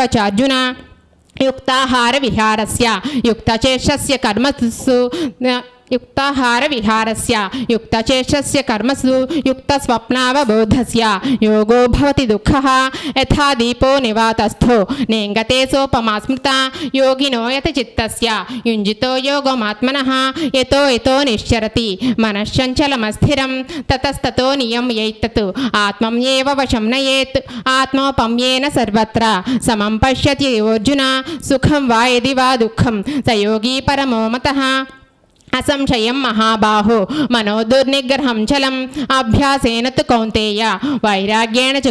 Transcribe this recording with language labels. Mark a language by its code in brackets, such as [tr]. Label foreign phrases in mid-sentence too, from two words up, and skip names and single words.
[sa] చార్జున యుక్తాహార విహారస్య యుక్తచేష్టస్య కర్మసు యుక్తాహార విహారస్య యుక్తచేష్టస్య కర్మసు యుక్తస్వప్నావబోధస్య యోగో భవతి దుఃఖః యథా దీపో నివాతస్థో నేంగతే సోపమా స్మృతా యోగినో యత చిత్తస్య యుంజితో యోగమాత్మనః యతో యతో నిశ్చరతి మనశ్చంచలమస్థిరం తతస్తతో నియమ్యైతత్ ఆత్మన్యేవ వశం నయేత్ ఆత్మోపమ్యేన సర్వత్ర సమం పశ్యతి అర్జున సుఖం వా యది వా దుఃఖం స యోగీ పరమో మతః అసంశయం మహాబాహో మనోదుర్నిగ్రహం చలం అభ్యాసేన తు కౌంతేయ వైరాగ్యేణ చ